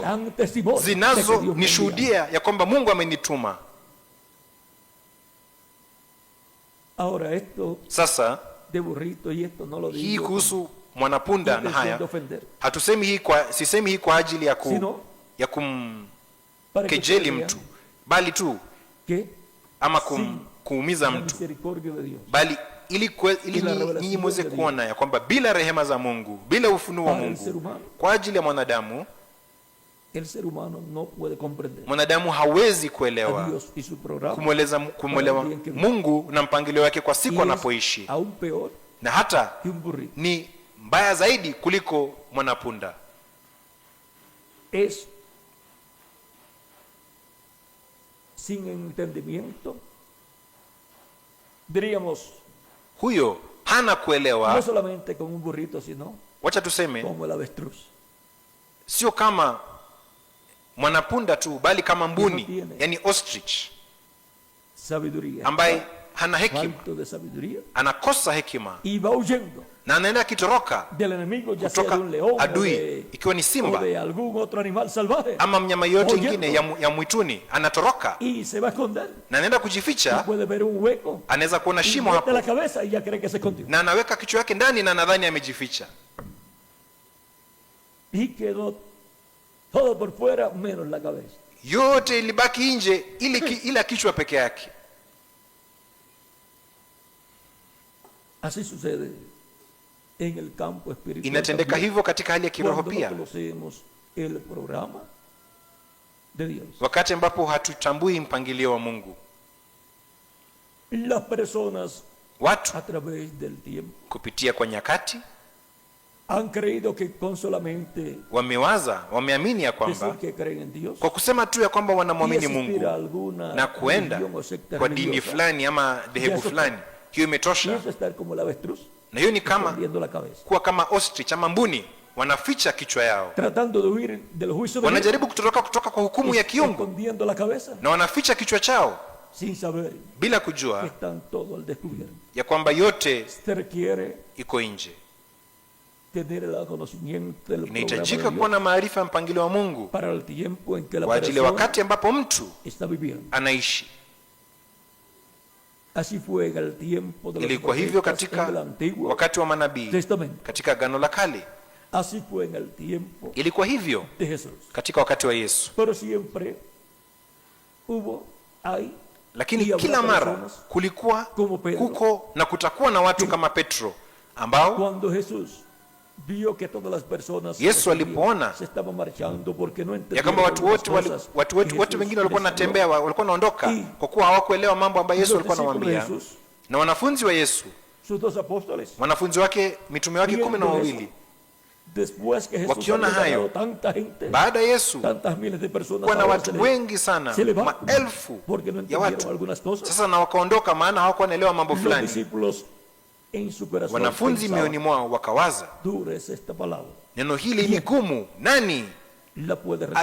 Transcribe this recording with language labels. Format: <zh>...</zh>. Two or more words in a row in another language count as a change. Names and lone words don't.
<es>dan testimonio de que</es> <sw>zinazo</sw> <es>Dios me envía.</es> <sw>nishuhudia ya kwamba Mungu amenituma.</sw> <es>Ahora esto</es> <sw>Sasa</sw> <es>de burrito y esto no lo</es> <sw>hii</sw> <es>digo con</es> <sw>kuhusu mwanapunda na</sw> <es>intención de</es> <sw>haya,</sw> <es>ofender,</es> <sw>hatusemi hii kwa, sisemi hii kwa ajili ya</sw> <es>sino</es> <sw>ya</sw> <es>para que</es> <sw>kumkejeli</sw> <es>ustedes</es> <sw>mtu,</sw> <es>vean</es> <sw>bali tu</sw> <es>que</es> <sw>ama</sw> <es>sin</es> <sw>kuumiza</sw> <es>la</es> <sw>mtu,</sw> <es>misericordia de Dios,</es> <sw>bali ili</sw> <es>Ila revelación</es> <sw>nyinyi mweze</sw> <es>de Dios.</es> <sw>kuona ya kwamba bila rehema za Mungu, bila ufunuo wa</sw> <es>para el ser</es> <sw>Mungu</sw> <es>humano,</es> <sw>kwa ajili ya mwanadamu,</sw> <es>el ser humano no puede comprender</es> <sw>mwanadamu hawezi</sw> <es>a</es> <sw>kuelewa</sw> <es>Dios y su programa.</es> <sw>kumwelewa Mungu na mpangilio wake kwa</sw> <es>Y</es> <sw>siku</sw> <es>es</es> <sw>anapoishi,</sw> <es>aún peor</es> <sw>na hata</sw> <es>que un burrito.</es> <sw>ni mbaya zaidi kuliko mwanapunda.</sw> <es>Es sin entendimiento, diríamos,</es> <sw>Huyo hana</sw> <es>no</es> <sw>kuelewa,</sw> <es>solamente como un burrito, sino</es> <sw>wacha tuseme</sw> <es>como el avestruz.</es> <sw>sio kama mwanapunda tu, bali kama mbuni,</sw> <es>tiene.</es> <sw>yani ostrich,</sw> <es>Sabiduría.</es> <sw>ambaye hana hekima,</sw> <es>Falto de sabiduría.</es> <sw>anakosa hekima</sw> <es>Y va huyendo</es> <sw>na anaenda akitoroka</sw> <es>del enemigo, ya sea</es> <sw>kutoka</sw> <es>de un león o</es> <sw>adui, ikiwa ni</sw> <es>o</es> <sw>simba</sw> <es>de algún otro animal salvaje.</es> <sw>ama mnyama yote</sw> <es>Huyendo.</es> <sw>ingine ya mwituni, anatoroka</sw> <es>Y se va a esconder.</es> <sw>na anaenda</sw> <es>Y</es> <sw>kujificha.</sw> <es>puede ver un hueco.</es> <sw>Anaweza kuona</sw> <es>Y</es> <sw>shimo</sw> <es>mete la</es> <sw>hapo</sw> <es>cabeza y ya cree que se escondió.</es> <sw>na anaweka kichwa yake ndani na nadhani amejificha,</sw> <es>Y quedó todo por fuera menos la cabeza.</es> <sw>yote ilibaki nje ila kichwa peke yake.</sw> <es>Así sucede en el campo espiritual.</es> <sw>Inatendeka</sw> <es>también,</es> <sw>hivyo katika hali ya kiroho</sw> <es>cuando no</es> <sw>pia,</sw> <es>conocemos el programa de Dios.</es> <sw>wakati ambapo hatutambui mpangilio wa Mungu.</sw> <es>Las personas</es> <sw>Watu</sw> <es>a través del tiempo</es> <sw>kupitia kwa nyakati</sw> <es>han creído que con solamente</es> <sw>wameamini ya</sw> <es>decir</es> <sw>kwamba</sw> <es>que creen en Dios</es> <sw>kwa kusema tu ya kwamba</sw> <es>y</es> <sw>wanamwamini</sw> <es>asistir</es> <sw>Mungu</sw> <es>a alguna</es> <sw>na kuenda</sw> <es>religión o secta</es> <sw>kwa dini</sw> <es>religiosa,</es> <sw>fulani ama dhehebu</sw> <es>Yesu-</es> <sw>fulani, hiyo</sw> <es>y</es> <sw>imetosha.</sw> <es>eso estar como el avestruz,</es> <sw>Na hiyo ni kama</sw> <es>escondiendo la cabeza,</es> <sw>kuwa kama ostrich ama mbuni, wanaficha kichwa yao,</sw> <es>tratando de huir del juicio de Dios,</es> <sw>wanajaribu kutoka kwa hukumu ya kiungu</sw> <es>escondiendo la cabeza,</es> <sw>na wanaficha kichwa chao</sw> <es>sin saber</es> <sw>bila</sw> <es>que</es> <sw>kujua</sw> <es>están todo al descubierto.</es> <sw>ya kwamba yote</sw> <es>Se requiere</es> <sw>iko nje.</sw> <es>tener el conocimiento del programa de</es> <sw>Inahitajika kuwa</sw> <es>Dios</es> <sw>na maarifa ya mpangilio wa Mungu</sw> <es>para el tiempo en que la</es> <sw>kwa ajili ya</sw> <es>persona</es> <sw>wakati ambapo mtu</sw> <es>está viviendo.</es> <sw>anaishi.</sw> <es>Así fue en el tiempo de los</es> <sw>Ilikuwa hivyo</sw> <es>profetas en el</es> <sw>katika</sw> <es>Antiguo</es> <sw>wakati wa manabii,</sw> <es>Testamento.</es> <sw>katika Agano la Kale.</sw> <es>Así fue en el tiempo</es> <sw>Ilikuwa hivyo</sw> <es>de Jesús.</es> <sw>katika wakati wa Yesu,</sw> <es>Pero siempre hay</es> <sw>lakini</sw> <es>y habrá</es> <sw>kila mara</sw> <es>personas</es> <sw>kulikuwa</sw> <es>como Pedro.</es> <sw>kuko na kutakuwa na watu kama Petro ambao</sw> <es>Cuando Jesús vio que todas las personas</es> <sw>Yesu alipoona</sw> <es>se estaban marchando porque no</es> <sw>ya</sw> <es>entendían</es> <sw>kwamba watu</sw> <es>algunas</es> <sw>wote</sw> <es>cosas</es> <sw>watu</sw> <es>que</es> <sw>wote</sw> <es>Jesús</es> <sw>wengine walikuwa</sw> <es>les</es> <sw>wanatembea,</sw> <es>habló.</es> <sw>walikuwa wanaondoka</sw> <es>Y</es> <sw>kwa kuwa hawakuelewa mambo ambayo Yesu</sw> <es>los</es> <sw>alikuwa</sw> <es>discípulos de</es> <sw>anawaambia.</sw> <es>Jesús,</es> <sw>Na wanafunzi wa Yesu,</sw> <es>sus dos apóstoles,</es> <sw>wanafunzi wake, mitume wake</sw> <es>viendo 12, eso, después que Jesús</es> <sw>wakiona</sw> <es>había</es> <sw>hayo,</sw> <es>ganado tanta gente,</es> <sw>baada ya Yesu</sw> <es>tantas miles de personas,</es> <sw>kuwa na</sw> <es>ahora</es> <sw>watu wengi sana,</sw> <es>se le van</es> <sw>maelfu</sw> <es>porque no</es> <sw>ya</sw> <es>entendieron</es> <sw>watu,</sw> <es>algunas cosas.</es> <sw>sasa na wakaondoka, maana hawakuwa wanaelewa mambo</sw> <es>Los</es> <sw>fulani.</sw> <es>discípulos en su corazón</es> <sw>Wanafunzi</sw> <es>pensaban,</es> <sw>mioyoni mwao wakawaza,</sw> <es>dura es esta palabra,</es> <sw>neno hili ni gumu, nani</sw> <es>la puede recibir.</es>